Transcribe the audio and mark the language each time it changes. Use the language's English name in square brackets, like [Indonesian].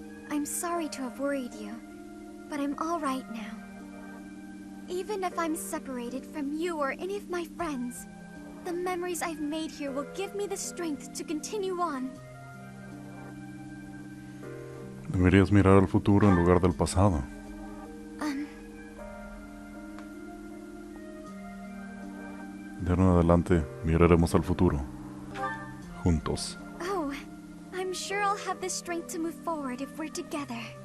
[English] I'm sorry to have worried you, but I'm all right now. Even if I'm separated from you or any of my friends, the memories I've made here will give me the strength to continue on. [Spanish] Deberías mirar al futuro en lugar del pasado. De ahora en adelante, miraremos al futuro. Juntos. [English] Oh, I'm sure I'll have the strength to move forward if we're together.